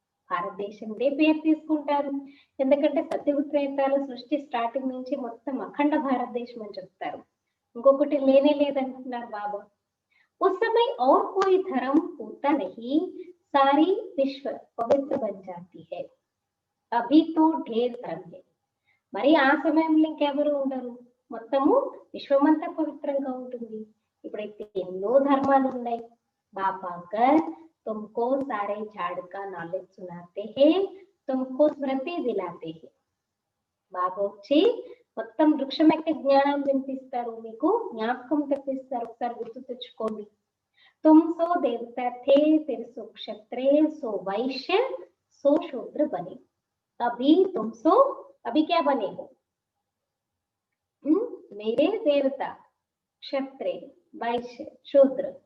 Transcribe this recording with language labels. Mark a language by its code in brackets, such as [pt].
[te] భారతదేశందే పేరు తీసుకుంటారు, ఎందుకంటే సత్యవిక్రయతాలు సృష్టి స్టార్టింగ్ నుంచి మొత్తం అఖండ భారతదేశం అని చెప్తారు. ఇంకొకటి లేనే లేదంటున్నారు బాబా. [hi] उस समय और कोई धर्म होता नहीं, सारी विश्व पवित्र बन जाती है. अभी तो ढेर धर्म है. [te] మరి ఆ సమయంలో ఇంకెవరు ఉండరు, మొత్తము విశ్వమంతా పవిత్రంగా ఉంటుంది. ఇప్పుడైతే ఎన్నో ధర్మాలు ఉన్నాయి. [hi] బాబా కర్ तुमको सारे झाड़ का नॉलेज सुनाते हैं, तुमको स्मृति दिलाते हैं. [te] బాబా వచ్చి మొత్తం వృక్షం యొక్క జ్ఞానం వినిపిస్తారు, మీకు జ్ఞాపకం తెప్పిస్తారు. ఒకసారి గుర్తు తెచ్చుకోండి. [hi] तुम सो देवता थे, फिर सो क्षत्रिय, सो वैश्य, सो शूद्र बने. अभी तुम सो अभी क्या बने हो? मेरे देवता, क्षत्रिय, వైశ్య, శూద్ర.